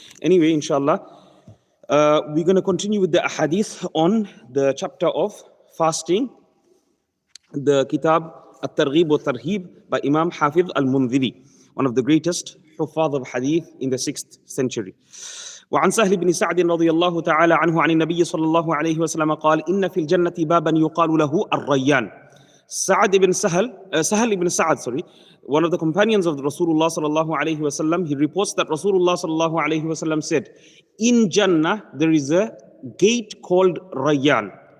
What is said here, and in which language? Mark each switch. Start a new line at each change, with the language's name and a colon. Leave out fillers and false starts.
English: Anyway, inshallah, we're going to continue with the ahadith on the chapter of fasting, the kitab At-Targhib wa Tarhib by Imam Hafiz al-Mundhiri, one of the greatest huffaz of hadith in the 6th century.
Arabic: وعن سهل بن سعد رضي الله تعالى عنه عن النبي صلى الله عليه وسلم قال إن في الجنة بابا يقال له الريان.
English: Sa'ad ibn Sahal ibn Sa'ad, one of the companions of the Rasulullah sallallahu alayhi wasallam, he reports that Rasulullah sallallahu alayhi wasallam said, in Jannah there is a gate called Rayyan.